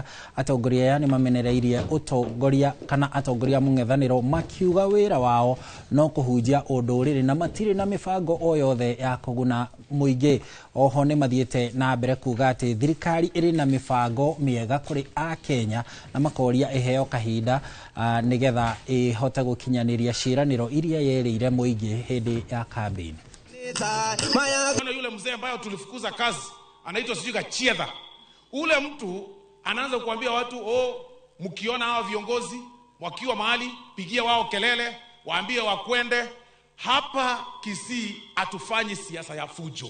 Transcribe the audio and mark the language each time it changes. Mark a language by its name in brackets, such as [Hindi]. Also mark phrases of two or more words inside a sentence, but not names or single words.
[Kikuyu] Atongoria yani mamenereirie utongoria kana atongoria mung'ethaniro makiuga wira wao no kuhunjia ndũrĩrĩ na matire na mibango o yothe ya kuguna muingi. Oho ni mathiete na mbere kuga ati thirikari iri na mibango miega kuri a Kenya na makoria iheo kahinda nigetha ihote gukinyaniria ciraniro iria yerire muingi hindi ya campaign. [Swahili] Yule mzee ambaye tulifukuza kazi anaitwa sijui Chiedha. Ule mtu anaanza kuambia watu mkiona hao viongozi wakiwa mahali pigia wao kelele, waambie wakwende. Hapa Kisii hatufanyi siasa ya fujo.